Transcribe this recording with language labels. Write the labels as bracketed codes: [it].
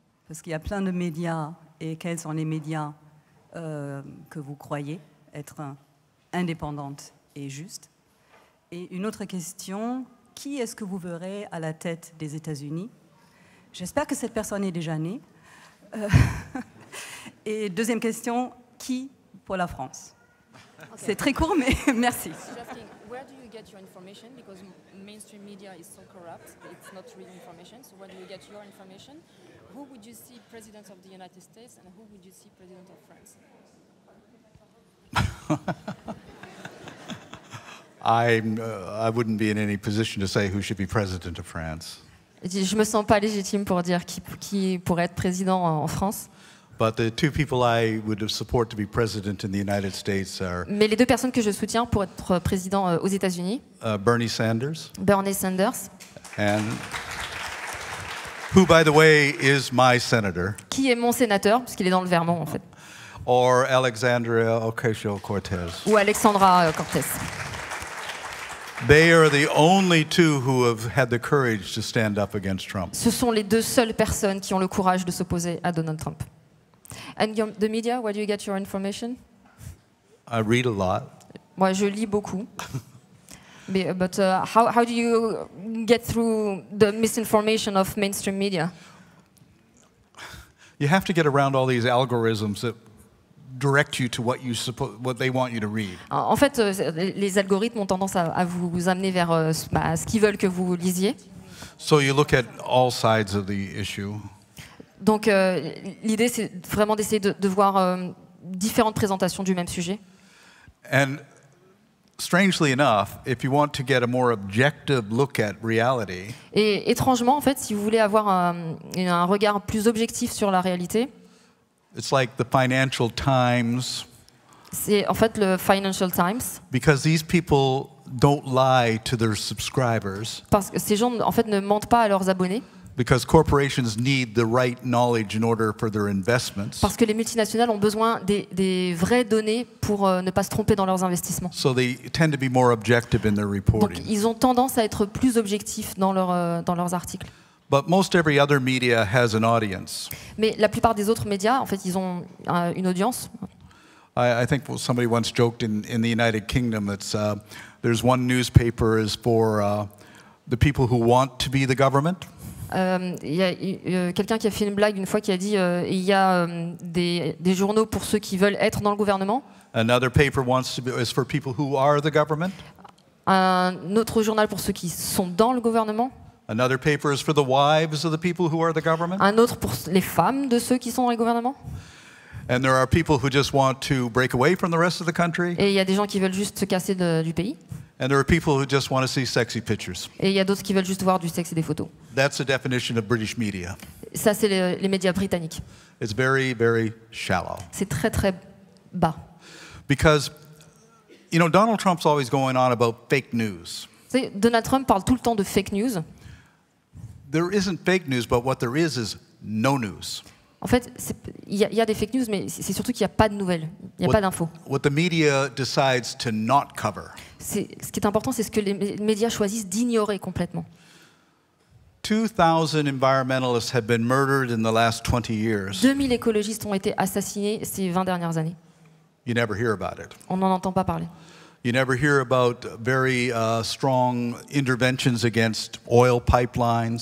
[fr] Parce qu'il y a plein de médias, et quels sont les médias que vous croyez être indépendantes et justes? Et une autre question, qui est-ce que vous verrez à la tête des États-Unis? J'espère que cette personne est déjà née. Et deuxième question, qui pour la France? Okay. C'est très court, mais merci. [en] Where do you get your information? Because mainstream media is so corrupt, it's not real information. So where do you get your information? Who would you see president of the United States and who would you see president of France? I wouldn't be in any position to say who should be president of France. [fr] Je me sens pas légitime pour dire qui pourrait être président en France. [en] But the two people I would support to be president in the United States are. [fr] Mais les deux personnes que je soutiens pour être président aux États-Unis. [en] Bernie Sanders. [fr] Bernie Sanders. [en] And who, by the way, is my senator. [fr] Qui est mon sénateur, parce qu'il est dans le Vermont en fait. [en] Or Alexandria Ocasio-Cortez. [fr] Ou Alexandra Cortez. [en] They are the only two who have had the courage to stand up against Trump. [fr] Ce sont les deux seules personnes qui ont le courage de s'opposer à Donald Trump. [en] And the media, where do you get your information? I read a lot. [fr] Moi, je lis beaucoup. [en] But how do you get through the misinformation of mainstream media? You have to get around all these algorithms that direct you to what they want you to read. [fr] En fait, les algorithmes ont tendance à vous amener vers ce qu'ils veulent que vous lisiez. [en] So you look at all sides of the issue. [fr] Donc l'idée, c'est vraiment d'essayer de voir différentes présentations du même sujet. [en] And strangely enough, if you want to get a more objective look at reality, [fr] et étrangement, en fait, si vous voulez avoir un regard plus objectif sur la réalité, [en] it's like the Financial Times. [fr] C'est en fait le Financial Times. [en] Because these people don't lie to their subscribers. [fr] Parce que ces gens, en fait, ne mentent pas à leurs abonnés. [en] Because corporations need the right knowledge in order for their investments. [fr] Parce que les multinationales ont besoin des vraies données pour ne pas se tromper dans leurs investissements. [en] So they tend to be more objective in their reporting. [fr] Donc ils ont tendance à être plus objectifs dans leurs articles. [en] But most every other media has an audience. [fr] Mais la plupart des autres médias, en fait, ils ont une audience. [en] I think somebody once joked in the United Kingdom that there's one newspaper is for the people who want to be the government. [fr] Il y a quelqu'un qui a fait une blague une fois qui a dit il y a des journaux pour ceux qui veulent être dans le gouvernement. [en] Another paper is for people who are the government. [fr] Un autre journal pour ceux qui sont dans le gouvernement. [en] Another paper is for the wives of the people who are the government. [fr] Un autre pour les femmes de ceux qui sont dans le gouvernement. [en] And there are people who just want to break away from the rest of the country. [fr] Et il y a des gens qui veulent juste se casser du pays. [en] And there are people who just want to see sexy pictures. [fr] Et il y a d'autres qui veulent juste voir du sexe et des photos. [en] That's the definition of British media. [fr] Ça, c'est les médias britanniques. [en] It's very, very shallow. [fr] C'est très, très bas. [en] Because, you know, Donald Trump's always going on about fake news. [fr] Vous savez, Donald Trump parle tout le temps de fake news. [en] There isn't fake news, but what there is no news. [fr] En fait, il y a des fake news, mais c'est surtout qu'il n'y a pas de nouvelles, il n'y a pas d'infos. [en] What the media decides to not cover. [fr] Ce qui est important, c'est ce que les médias choisissent d'ignorer complètement. [en] 2,000 environmentalists have been murdered in the last 20 years. [fr] 2000 écologistes ont été assassinés ces 20 dernières années. [en] You never hear about it. [fr] On n'en entend pas parler. [en] You never hear about very strong interventions against oil pipelines.